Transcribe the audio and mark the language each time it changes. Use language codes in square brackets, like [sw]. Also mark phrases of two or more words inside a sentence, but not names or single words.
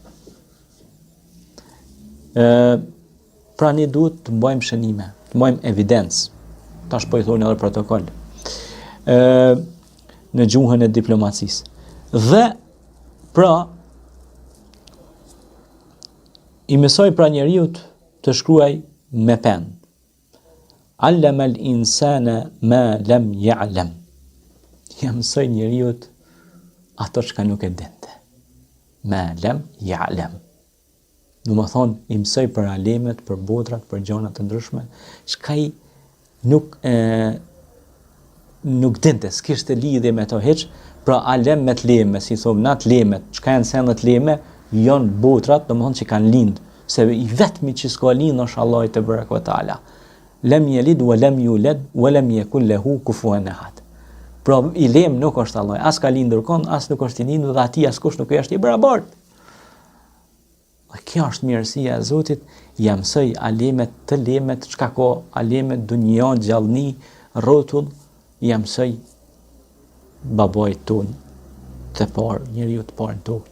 [sq] Pra ne duhet të mbajmë shënime, të mbajmë evidencë. Tash po i thonë edhe protokoll. Në gjuhën e diplomacisë. Dhe pra i mësoj pra njeriut të shkruaj me pen. [ar] علم الإنسان ما لم يعلم. [sq] Ja mësoj njeriut ato që nuk e dinte. [ar] ما لم يعلم. [sq] Do më thonë, i mësoj për alemet, për botrat, për gjonat të ndryshme, çka i nuk dinte, s'kishte lidhje me to hiç, pra alem me të leme, si thonë, na të lemet, çka janë sendet leme, janë botrat, do më thonë që kanë lind, se i vetmi që s'ka lind është Allahu [ar] تبارك وتعالى. لم يلد ولم يولد ولم يكن له كفوا أحد. [sq] Pra i lem nuk është Allah, as ka lindur kon, as nuk është i lindur dhe atij askush nuk është i barabartë. Kjo është mirësia e Zotit, ja mësoj alemet të lemet, çka ka alemet, dunja, gjallëni, rrotull, ja mësoj babait ton të parë, njeriu të parë në tokë.